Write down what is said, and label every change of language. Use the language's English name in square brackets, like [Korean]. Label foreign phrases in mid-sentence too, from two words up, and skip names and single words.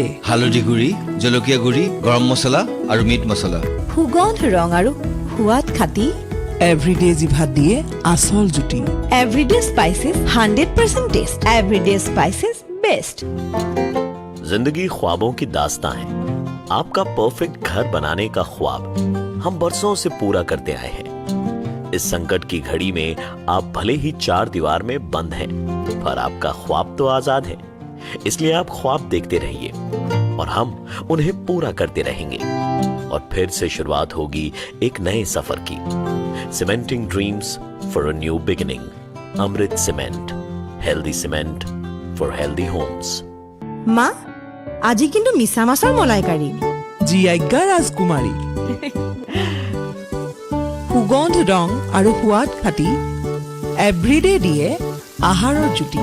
[Assamese] হালধি গুড়ি জলকীয়া গুড়ি গৰম মছলা আৰু মিট মছলা সুগন্ধ ৰং আৰু সোৱাদ খাটি এভৰিডে জিভাত দিয়ে আচল জুতি এভৰিডে স্পাইচেছ 100% টেষ্ট এভৰিডে স্পাইচেছ বেষ্ট [Hindi] जिंदगी ख्वाबों की दास्तां है आपका परफेक्ट घर बनाने का ख्वाब हम बरसों से पूरा करते आए हैं इस संकट की घड़ी में आप भले ही 4 दीवार में बंद हैं पर आपका ख्वाब तो आजाद है इसलिए आप ख्वाब देखते रहिए और हम उन्हें पूरा करते रहेंगे और फिर से शुरुआत होगी एक नए सफर की [English] cementing dreams for a new beginning [Hindi] अमृत सीमेंट [English] healthy cement for healthy homes [Assamese] মা আজি কিন্তু মিছা মাছৰ মলাইকাৰী জি আজ্ঞা ৰাজকুমাৰী সুগন্ধ ৰং আৰু সোৱাদ খাটি এভৰিডে দিয়ে আহাৰৰ জুতি